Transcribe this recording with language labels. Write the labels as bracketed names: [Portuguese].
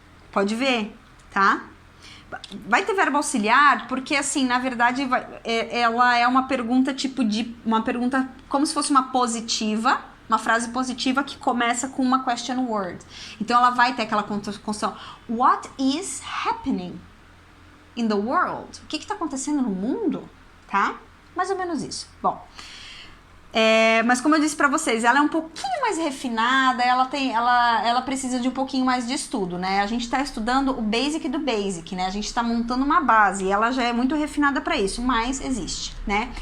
[Portuguese] Pode ver, tá? Vai ter verbo auxiliar porque, assim, na verdade, ela é uma pergunta uma pergunta como se fosse uma positiva, uma frase positiva que começa com uma question word. Então, ela vai ter aquela construção. [English] What is happening in the world? [Portuguese] O que está acontecendo no mundo? Tá? Mais ou menos isso. Bom, mas como eu disse pra vocês, ela é um pouquinho mais refinada, ela precisa de um pouquinho mais de estudo, né? A gente tá estudando o basic do basic, né? A gente tá montando uma base e ela já é muito refinada pra isso, mas existe, né?